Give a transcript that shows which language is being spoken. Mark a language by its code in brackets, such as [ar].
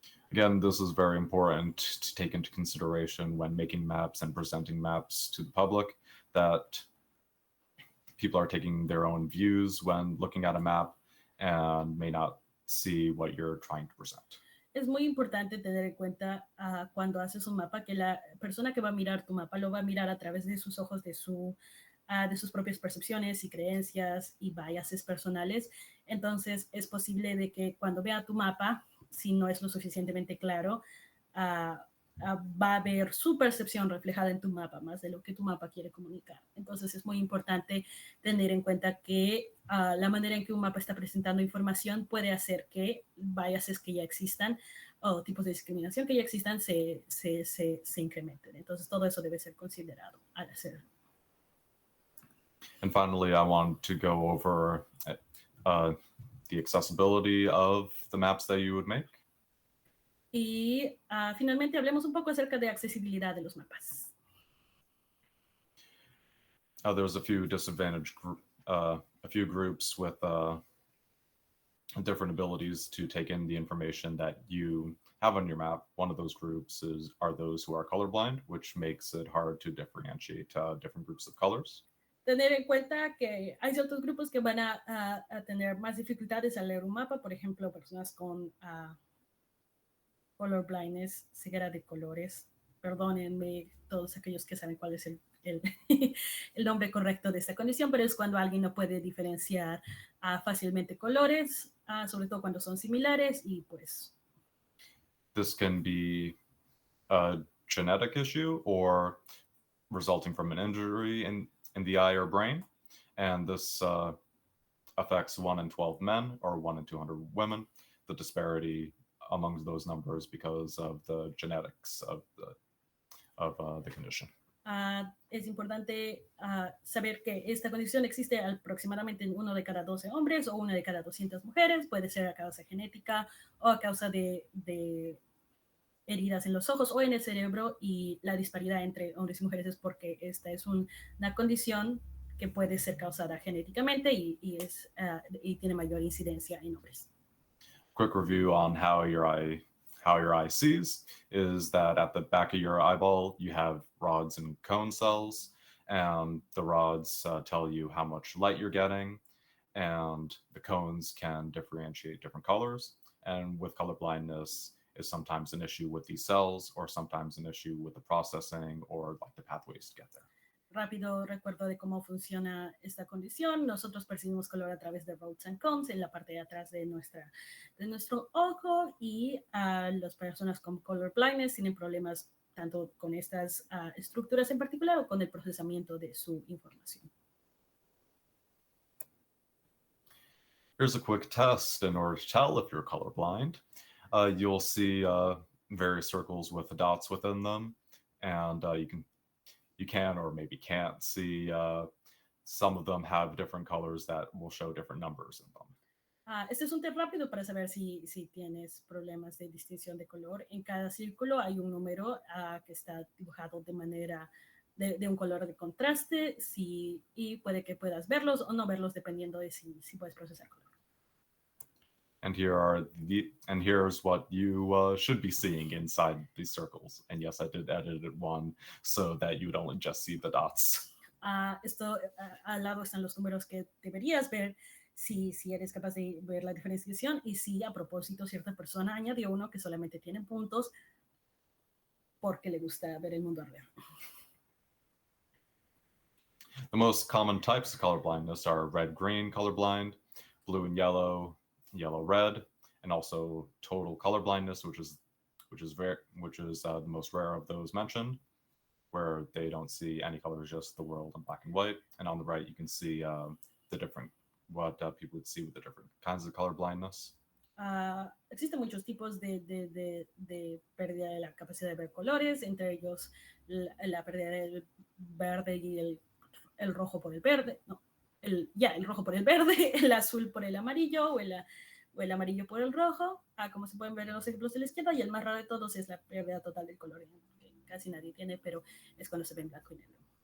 [en] Again, this is very important to take into consideration when making maps and presenting maps to the public, that people are taking their own views when looking at a map and may not see what you're trying to present. [es] Es muy importante tener en cuenta cuando haces un mapa que la persona que va a mirar tu mapa lo va a mirar a través de sus ojos, de sus propias percepciones y creencias y biases personales. Entonces es posible de que cuando vea tu mapa, si no es lo suficientemente claro, va a ver su percepción reflejada en tu mapa, más de lo que tu mapa quiere comunicar. Entonces es muy importante tener en cuenta que la manera en que un mapa está presentando información puede hacer que biases que ya existan o tipos de discriminación que ya existan se incrementen. Entonces todo eso debe ser considerado al hacer. [en] And finally, I want to go over the accessibility of the maps that you would make. [es] Y finalmente hablemos un poco acerca de accesibilidad de los mapas. [en] There's a few disadvantaged groups with different abilities to take in the information that you have on your map. One of those groups are those who are colorblind, which makes it hard to differentiate different groups of colors. [es] Tener en cuenta que hay ciertos grupos que van a tener más dificultades al leer un mapa, por ejemplo, personas con color blindness, ceguera de colores. Perdónenme todos aquellos que saben cuál es el nombre correcto de esta condición, pero es cuando alguien no puede diferenciar fácilmente colores, sobre todo cuando son similares y pues... [en] This can be a genetic issue or resulting from an injury in the eye or brain, and this affects 1 in 12 men or 1 in 200 women. The disparity among those numbers because of the genetics of the condition. [es] Es importante saber que esta condición existe aproximadamente en 1 de cada 12 hombres o 1 de cada 200 mujeres. Puede ser a causa genética o a causa de heridas en los ojos o en el cerebro, y la disparidad entre hombres y mujeres es porque esta es una condición que puede ser causada genéticamente y tiene mayor incidencia en hombres. [en] Quick review on how your eye sees is that at the back of your eyeball you have rods and cone cells, and the rods tell you how much light you're getting, and the cones can differentiate different colors. And with color blindness is sometimes an issue with these cells, or sometimes an issue with the processing or like the pathways to get there. [es] Rápido recuerdo de cómo funciona esta condición. Nosotros percibimos color a través de [en] rods and cones [es] en la parte de atrás de nuestro ojo, y las personas con color blindness tienen problemas tanto con estas estructuras en particular o con el procesamiento de su información. [en] Here's a quick test in order to tell if you're colorblind. You'll see various circles with the dots within them, and you can or maybe can't see some of them have different colors that will show different numbers in them. [es] Este es un test rápido para saber si tienes problemas de distinción de color. En cada círculo hay un número que está dibujado de manera de un color de contraste, y puede que puedas verlos o no verlos dependiendo de si puedes procesar color. [en] And here's what you should be seeing inside these circles. And yes, I did edit one so that you would only just see the dots. [es] Esto al lado están los números que deberías ver si eres capaz de ver la diferenciación y si a propósito cierta persona añadió uno que solamente tiene puntos porque le gusta ver el mundo arder. [en] The most common types of color blindness are red-green colorblind, blue and yellow, yellow-red, and also total color blindness, which is the most rare of those mentioned, where they don't see any colors, just the world in black and white. And on the right, you can see what people would see with the different kinds of color blindness. [es] Existen muchos tipos de pérdida de la capacidad de ver colores, entre ellos la pérdida del verde y el rojo por el verde, el rojo por el verde, el azul por el amarillo o el amarillo por el rojo, como se pueden ver en los ejemplos de la izquierda, y el más raro de todos es la pérdida total del color, que casi nadie tiene, pero es cuando se ve en blanco y negro.